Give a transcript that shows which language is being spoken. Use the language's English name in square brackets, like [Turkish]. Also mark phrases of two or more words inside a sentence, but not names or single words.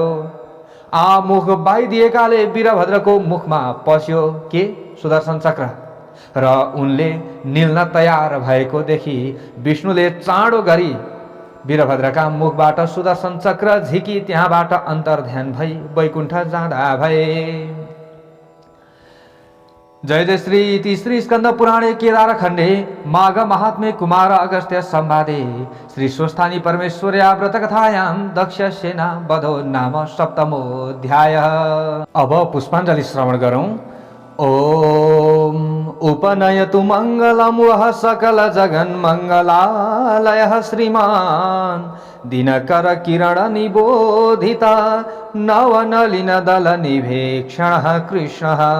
[Nepali] मुख बाइदिएकाले वीरभद्रको मुखमा पस्यो के सुदर्शन चक्र र उनले निल्न तयार भएको देखि विष्णुले चाँडो गरी वीरभद्रका मुखबाट सुदर्शन चक्र झिकी त्यहाँबाट अन्तर्ध्यान भई वैकुण्ठ जाँदा भए। [Sanskrit] जय जय श्री इति श्री स्कंद पुराणे केदार खण्डे माघ महात्म्ये कुमार अगस्त्य संवादे श्री स्वस्थानी परमेश्वर्या व्रत कथायां दक्ष सेना वधो नाम सप्तमोऽध्याय। [Nepali] अब पुष्पाञ्जलि श्रवण गरौं। [Sanskrit] ओम उपनयतु मंगलम वह सकल जगन मंगलालय श्रीमान दिनकर किरण निबोधिता नवनलिन दल निभेक्षण कृष्ण